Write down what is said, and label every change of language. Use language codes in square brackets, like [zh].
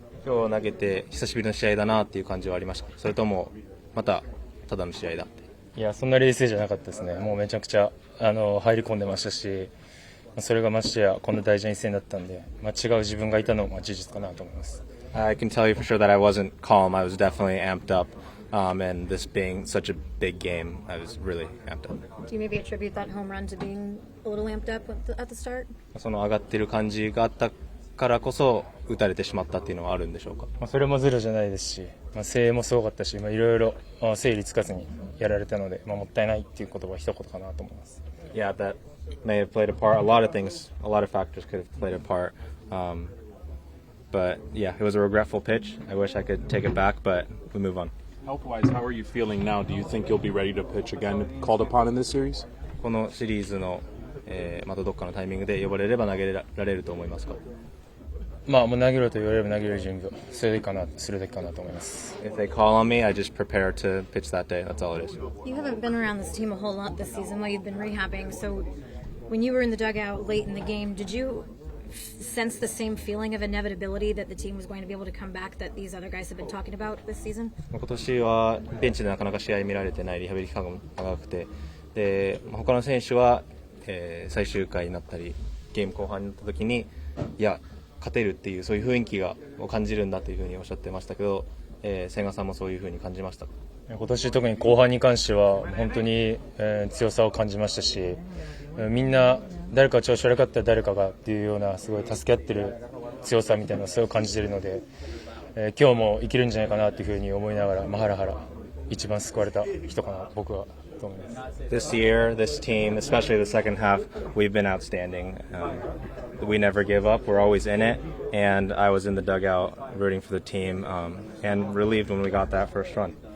[ja] 今日投げて久しぶりの試合だなっていう感じはありました。それともまたただの試合だって。いや、そんな冷静じゃなかったですね。もうめちゃくちゃ入り込んでましたし、それがましてやこんな大事な一戦だったんで、違う自分がいたのも事実かなと思います。 [en] I can tell you for sure that I wasn't calm. I was definitely amped up, and this being such a big game, I was really amped up. Do you maybe attribute that home run to being a little amped up at the start? [ja] その上がってる感じがあったからこそ打たれてしまったっていうのはあるんでしょうか？それもゼロじゃないですし、声援もすごかったし、いろいろ整理つかずにやられたので、もったいないっていう言葉は一言かなと思います。 [en] Yeah, that may have played a part. A lot of things, a lot of factors could have played a part. But yeah, it was a regretful pitch. I wish I could take it back, but we move on. Health-wise, how are you feeling now? Do you think you'll be ready to pitch again, called upon in this series? [ja] このシリーズの、またどっかのタイミングで呼ばれれば投げられると思いますか？もう投げろと言われれば投げる準備をするだけかなと思います。 [en] If they call on me, I just prepare to pitch that day. That's all it is. You haven't been around this team a whole lot this season while you've been rehabbing. So when you were in the dugout late in the game, did you sense the same feeling of inevitability that the team was going to be able to come back that these other guys have been talking about this season? [ja] 今年はベンチでなかなか試合見られてないリハビリ期間が長くて、で他の選手は、最終回になったりゲーム後半になった時にいや勝てるっていうそういう雰囲気を感じるんだというふうにおっしゃってましたけど、千賀さんもそういうふうに感じましたか？今年特に後半に関しては本当に、強さを感じましたし、みんな誰か調子悪かったら誰かがっていうようなすごい助け合ってる強さみたいなのをそれを感じているので、今日もいけるんじゃないかなというふうに思いながらハラハラ一番救われた人かな僕はと思います。 [en] This year, this team, especially the second half, we've been outstanding. We never give up. We're always in it, and I was in the dugout rooting for the team and relieved when we got that first run.